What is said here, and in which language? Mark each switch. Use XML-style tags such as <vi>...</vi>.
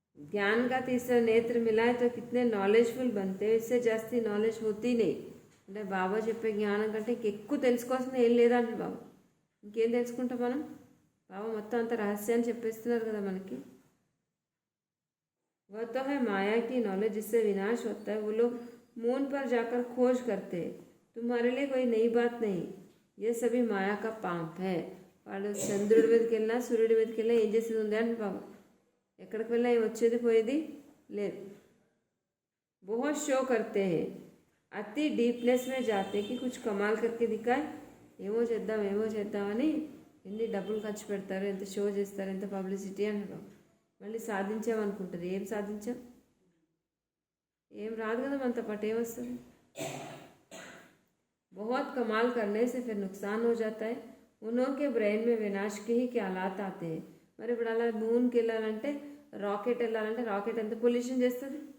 <hi>ज्ञान का तीसरा नेत्र मिला है तो कितने नॉलेजफुल बनते हैं, इससे जास्ती नॉलेज होती नहीं.</hi> <te>అంటే బాబా చెప్పే జ్ఞానం కంటే ఇంకెక్కువ తెలుసుకోవాల్సింది ఏం లేదంటే బాబా ఇంకేం తెలుసుకుంటాం మనం. బాబా మొత్తం అంత రహస్యాన్ని చెప్పేస్తున్నారు కదా మనకి.</te> <hi>वह तो है माया की नॉलेज जिससे विनाश होता है. वो लोग मून पर जाकर खोज करते हैं. तुम्हारे लिए कोई नई बात नहीं, ये सभी माया का पाप है.</hi> <te>వాళ్ళు చంద్రుడి మీదకి వెళ్ళినా సూర్యుడి మీదకి వెళ్ళినా ఏం చేసేది ఉంది అంటే బాబా ఎక్కడికి వెళ్ళినా ఏం వచ్చేది పోయేది లేదు.</te> <hi>बहुत शो करते हैं, అతి డీప్నెస్ మే జాతే కి కుछ కమాల్ కర్కే దిఖాయ్.</hi> <te>ఏమో చేద్దామని ఎన్ని డబ్బులు ఖర్చు పెడతారు, ఎంత షో చేస్తారు, ఎంత పబ్లిసిటీ అంటారు. మళ్ళీ సాధించామనుకుంటుంది. ఏం సాధించాం, ఏం రాదు కదా మనతో పాటు, ఏమొస్తుంది.</te> <hi>बहुत कमाल करने से फिर नुकसान हो जाता है. उनके ब्रेन में विनाश के ही ख्यालात आते हैं.</hi> <te>మరి ఇప్పుడు అలా మూన్కి వెళ్ళాలంటే రాకెట్ ఎంత పొల్యూషన్ చేస్తుంది.</te>